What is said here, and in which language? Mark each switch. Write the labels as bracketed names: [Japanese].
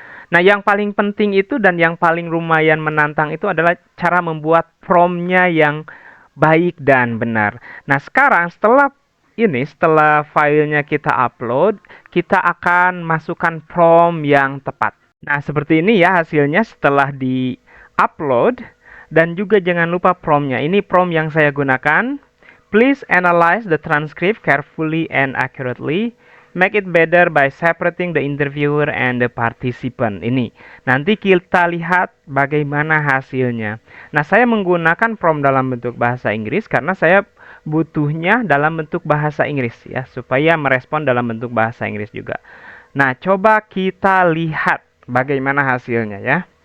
[Indonesian] Nah, yang paling penting itu dan yang paling lumayan menantang itu adalah cara membuat prompt-nya yang baik dan benar. Nah, sekarang setelah filenya kita upload, kita akan masukkan prompt yang tepat. Nah, seperti ini ya hasilnya setelah di-upload. Dan juga jangan lupa prompt-nya. Ini prompt yang saya gunakan. [English] Please analyze the transcript carefully and accurately. Make it better by separating the interviewer and the participant. [Indonesian] Ini. Nanti kita lihat bagaimana hasilnya. Nah, saya menggunakan prompt dalam bentuk bahasa Inggris karena saya butuhnya dalam bentuk bahasa Inggris ya, supaya merespon dalam bentuk bahasa Inggris juga. Nah, coba kita lihat bagaimana hasilnya ya.